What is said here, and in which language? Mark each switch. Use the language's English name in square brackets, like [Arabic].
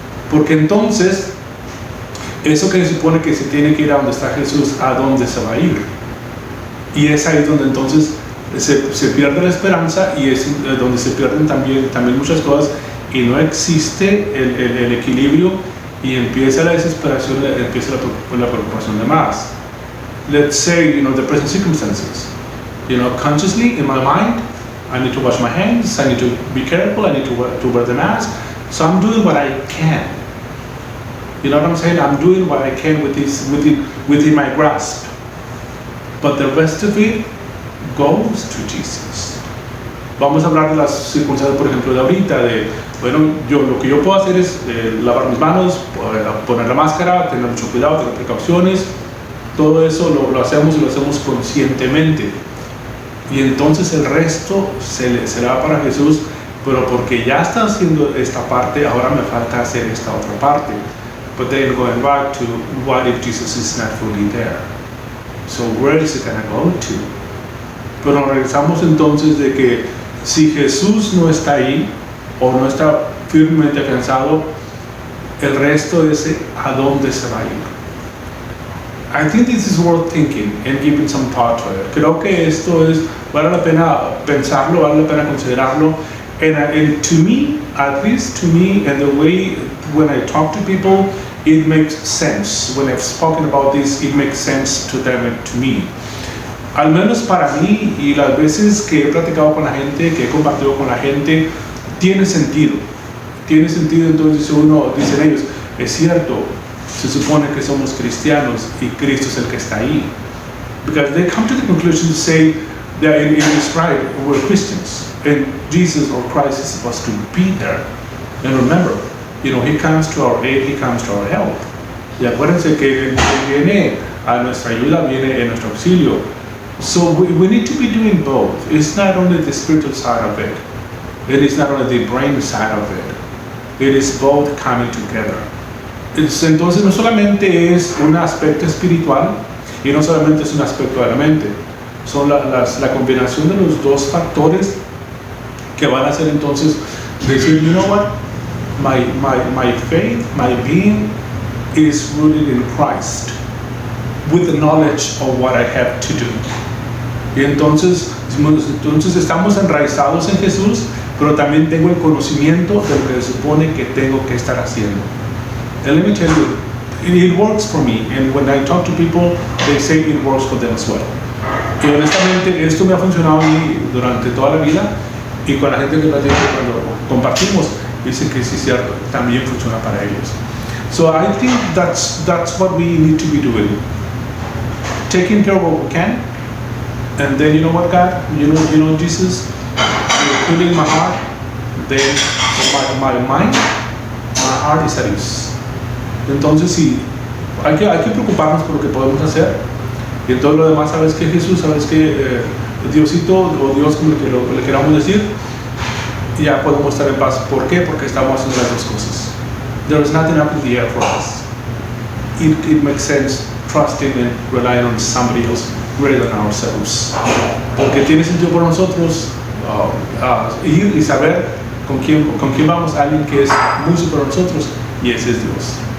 [Spanish] Porque entonces eso que se supone que se tiene que ir a donde está Jesús, ¿a dónde se va a ir? Y es ahí donde entonces se pierde la esperanza y es donde se pierden también muchas cosas y no existe el equilibrio y empieza la desesperación, empieza la preocupación de más. [English] Let's say, the present circumstances. Consciously in my mind, I need to wash my hands, I need to be careful, I need to wear the mask. So I'm doing what I can. You know what I'm saying? I'm doing what I can within my grasp. But the rest of it goes to Jesus. [Spanish] Vamos a hablar de las circunstancias, por ejemplo, de ahorita, lo que yo puedo hacer es lavar mis manos, poner la máscara, tener mucho cuidado, tener precauciones. Todo eso lo hacemos y lo hacemos conscientemente. Y entonces el resto será para Jesús, pero porque ya está haciendo esta parte, ahora me falta hacer esta otra parte. [English] But then going back to what if Jesus is not fully there? So where is it going to go to? [Spanish] Pero regresamos entonces de que si Jesús no está ahí o no está firmemente afianzado, el resto es a dónde se va a ir. [English] I think this is worth thinking and giving some thought to it. [Spanish] Creo que esto vale la pena pensarlo, vale la pena considerarlo. [English] And to me, at least to me, and the way when I talk to people, it makes sense. When I've spoken about this, it makes sense to them and to me. [Spanish] Al menos para mí y las veces que he platicado con la gente, que he compartido con la gente, tiene sentido. Tiene sentido, entonces dicen ellos, es cierto, se supone que somos cristianos y Cristo es el que está ahí. [English] Because they come to the conclusion to say that it is right, we're Christians, and Jesus or Christ is supposed to be there. And remember, He comes to our aid, He comes to our help. [Spanish] Y acuérdense que Él viene a nuestra ayuda, viene en nuestro auxilio. [English] So we need to be doing both. It's not only the spiritual side of it. It is not only the brain side of it. It is both coming together. [Spanish] Entonces no solamente es un aspecto espiritual y no solamente es un aspecto de la mente. Son la combinación de los dos factores que van a hacer entonces decir, [English] you know what, my faith, my being is rooted in Christ with the knowledge of what I have to do. [Spanish] Y entonces estamos enraizados en Jesús, pero también tengo el conocimiento de lo que se supone que tengo que estar haciendo. [English] And let me tell you, it works for me, and when I talk to people, they say it works for them as well. [Spanish] Y honestamente esto me ha funcionado a mí durante toda la vida, y con la gente que platico cuando compartimos, dicen que sí es cierto, también funciona para ellos. [English] So I think that's what we need to be doing. Taking care of what we can, and then you know what, God, you know Jesus, you're filling my heart, then my mind, my heart is at ease. [Spanish] Entonces sí, hay que preocuparnos por lo que podemos hacer, y en todo lo demás, sabes que Jesús, sabes que Diosito o Dios, como le queramos decir, ya podemos estar en paz. ¿Por qué? Porque estamos haciendo las dos cosas. [English] There is nothing up in the air for us. It makes sense trusting and relying on somebody else greater than ourselves. [Spanish] Porque tiene sentido por nosotros ir y saber con quién vamos, alguien que es muy superior a nosotros, y ese es Dios.